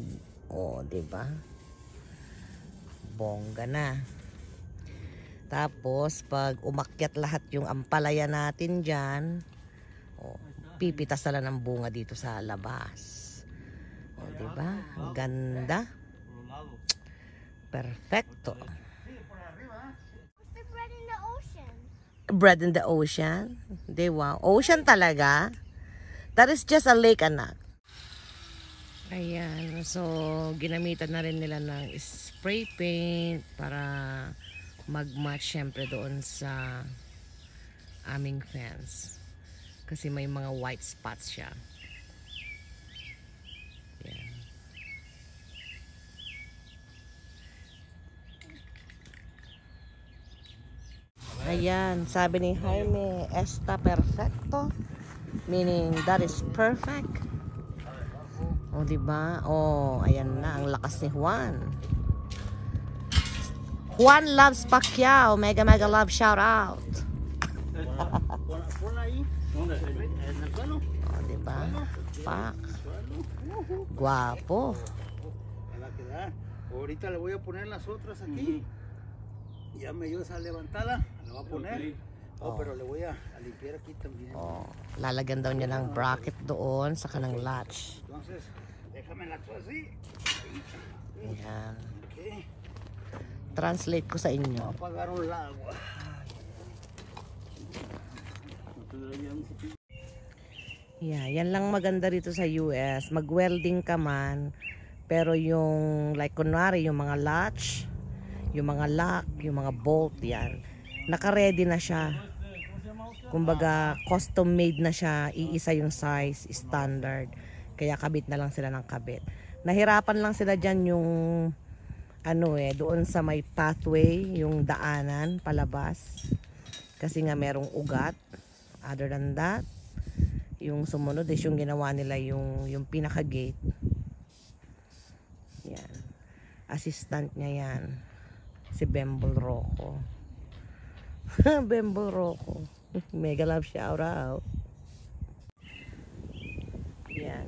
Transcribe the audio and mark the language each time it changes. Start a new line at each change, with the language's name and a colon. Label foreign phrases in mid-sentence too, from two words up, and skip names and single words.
Filipino: Oh, 'di ba? Bongga na. Tapos pag umakyat lahat yung ampalaya natin diyan, oh, pipitas na lang ng bunga dito sa labas. Oh, 'di ba? Ang ganda. Perfecto.
English: What's the bread in the ocean? Bread in the ocean. Di wow. Ocean talaga. That is just a lake,
Filipino: anak. Ayan. So, ginamitan na rin nila ng
English: spray paint
Filipino: para mag-match syempre doon sa aming fence. Kasi may mga
English: white spots
Filipino: siya. Ayan. Ayan, sabi ni Jaime,
Spanish: está perfecto.
English: Meaning, that is perfect.
Filipino: O, diba? O, ayan na, ang lakas ni Juan.
English: Juan loves Pacquiao. Mega, mega love, shout out.
Spanish: Ponla ahí. ¿Dónde? En el suelo.
Filipino: O, diba? Pak. Guapo.
Spanish: A la que da. Ahorita le voy a poner las otras aquí. Ya me dio esa levantada. La voy a poner. Oh, pero le voy a limpiar aquí también.
Filipino: O, lalagyan daw niya ng bracket doon sa kanang latch.
Spanish: Entonces, déjame la tú así.
Filipino: Ayan. Okay. Translate ko sa inyo.
Spanish: Apagaron el agua.
Filipino: Yeah, yan lang maganda rito sa US. Mag-welding ka man, pero yung like kunwari yung mga latch, yung mga lock, yung mga bolt yan, naka-ready na siya. Kumbaga
English: custom made
Filipino: na siya, iisa yung size, standard. Kaya kabit na lang sila ng kabit. Nahirapan lang sila diyan yung ano doon sa may pathway, yung daanan palabas. Kasi nga merong ugat.
English: Other than that,
Filipino: yung sumunod is yung ginawa nila yung pinaka-gate. Yan. Assistant niya yan. Si Bembol Rocco. Bembol Rocco.
English: Mega love shout out. Yan.